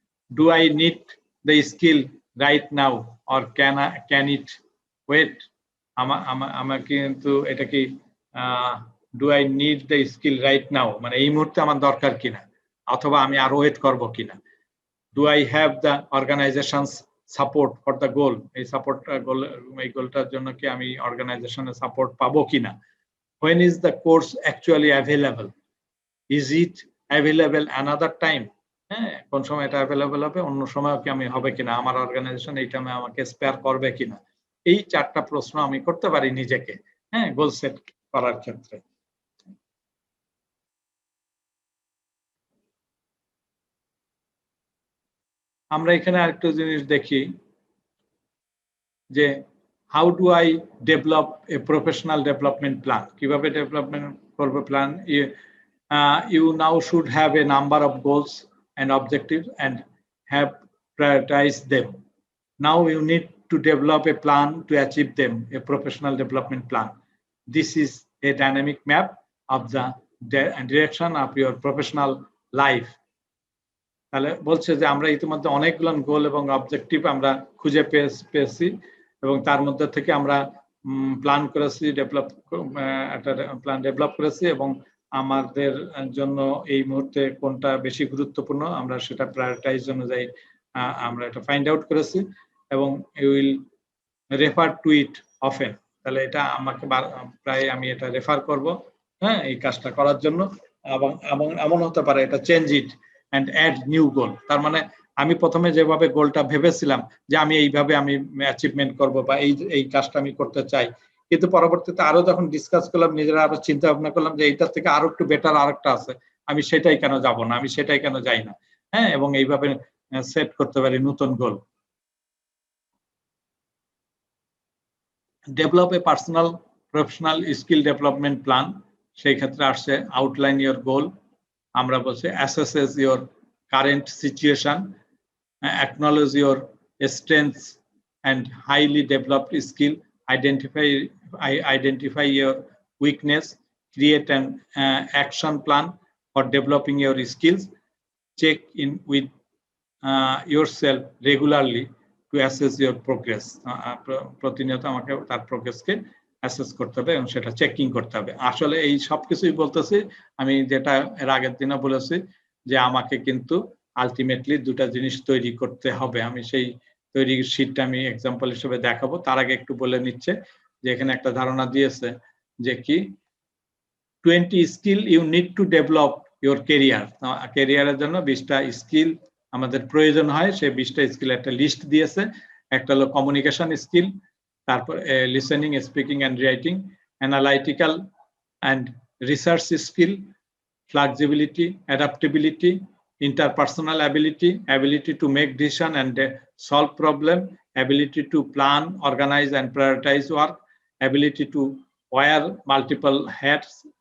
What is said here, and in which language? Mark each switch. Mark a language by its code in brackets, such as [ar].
[en] Do I need the skill right now or can it wait? [bn] আমার কিন্তু এটা কি [en] do I need the skill right now, [bn] মানে এই মুহূর্তে আমার দরকার কিনা, অথবা আমি আরো ওয়েট করব কিনা। [en] Do I have the organization's support for the goal? [bn] এই সাপোর্ট গোল, এই গোলটার জন্য কি আমি অর্গানাইজেশনের সাপোর্ট পাবো কিনা? [en] When is the course actually available? Is it available another time? [bn] হ্যাঁ, কোন সময় এটা অ্যাভেলেবল হবে, অন্য সময় কি আমি হবে কিনা, আমার অর্গানাইজেশন এই টাইমে আমাকে স্পেয়ার করবে কিনা। এই 4টা প্রশ্ন আমি করতে পারি নিজেকে, হ্যাঁ, গোল সেট করার ক্ষেত্রে। আমরা এখানে আরেকটা জিনিস দেখি যে [en] how do I develop a professional development plan, [bn] কিভাবে ডেভেলপমেন্ট করবে plan. [en] You now should have a number of goals and objectives and have prioritized them. Now you need to develop a plan to achieve them, a professional development plan. This is a dynamic map of the direction of your professional life. [bn] তাহলে বলছে যে আমরা ইতিমধ্যে অনেকগুলো গোল এবং objective আমরা খুঁজে পেয়েছি এবং তার মধ্যে থেকে আমরা প্ল্যান করেছি, একটা প্ল্যান ডেভেলপ করেছি এবং আমাদের জন্য এই মুহূর্তে কোনটা বেশি গুরুত্বপূর্ণ আমরা সেটা প্রায়োরিটাইজ অনুযায়ী আমরা এটা ফাইন্ড আউট করেছি এবং [en] You will refer to it often. [bn] তাহলে এটা আমাকে প্রায় আমি এটা রেফার করব, হ্যাঁ, এই কাজটা করার জন্য। এবং এমন হতে পারে এটা [en] Change it and add new goal. [bn] তার মানে আমি প্রথমে যেভাবে গোলটা ভেবেছিলাম যে আমি এইভাবে আমি অ্যাচিভমেন্ট করব বা এই কাজটা আমি করতে চাই, কিন্তু পরবর্তীতে আরো যখন ডিসকাস করলাম, নিজেরা আরো চিন্তা ভাবনা করলাম যে এইটার থেকে আরো একটু বেটার আরেকটা আছে, আমি সেটাই কেন যাব না, আমি সেটাই কেন যাই না, হ্যাঁ, এবং এইভাবে সেট করতে পারি নতুন গোল। [en] develop a personal professional skill development plan, [bn] সেই ক্ষেত্রে আসছে [en] outline your goal, [bn] আমরা বলছি [en] Assess your current situation, acknowledge your strengths and highly developed skill, identify your weakness, create an action plan for developing your skills, check in with yourself regularly to assess your progress. [bn] প্রতিনিয়ত আমাকে তার প্রোগ্রেসকে assess করতে হবে এবং সেটা checking করতে হবে। আসলে এই সব কিছুই বলতেছি আমি, যেটা এর আগের দিনে বলেছি যে আমাকে কিন্তু আলটিমেটলি দুটা জিনিস তৈরি করতে হবে। আমি সেই তৈরি শীটটা আমি এক্সাম্পল হিসেবে দেখাবো। তার আগে একটু বলে নিচ্ছে যে এখানে একটা ধারণা দিয়েছে যে [en] কি 20 skill you need to develop your career. [bn] কেরিয়ারের জন্য 20টা স্কিল আমাদের প্রয়োজন হয়, সেই 20টা স্কিল একটা লিস্ট দিয়েছে। একটা হলো [en] communication skill, তারপর listening, speaking and writing, analytical and research skill, flexibility, adaptability, interpersonal ability to make decision and solve problem, ability to plan, organize and prioritize work, ability to wear multiple hats,